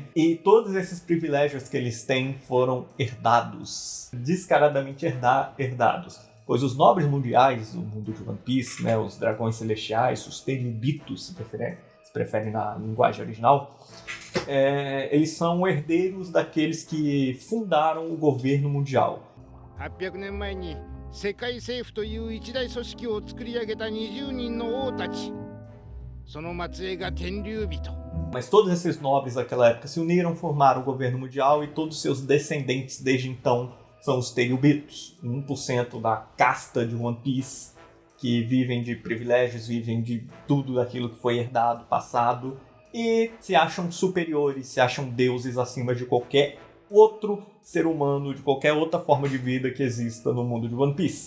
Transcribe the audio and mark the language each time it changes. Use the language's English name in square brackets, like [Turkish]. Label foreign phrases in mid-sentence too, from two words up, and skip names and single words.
[Portuguese] E todos esses privilégios que eles têm foram herdados, descaradamente herdados. Pois os nobres mundiais do mundo de One Piece, né, os dragões celestiais, os Teriubitos, se preferem na linguagem original, eles são herdeiros daqueles que fundaram o governo mundial. [Japanese] 800 年前に世界政府という一大組織を作り上げた20人の王たち、その末裔が天竜人。 [Portuguese] Mas todos esses nobres daquela época se uniram, formaram o governo mundial e todos seus descendentes desde então são os Teriubitos, 1% da casta de One Piece, que vivem de privilégios, vivem de tudo aquilo que foi herdado, passado, e se acham superiores, se acham deuses acima de qualquer outro ser humano, de qualquer outra forma de vida que exista no mundo de One Piece.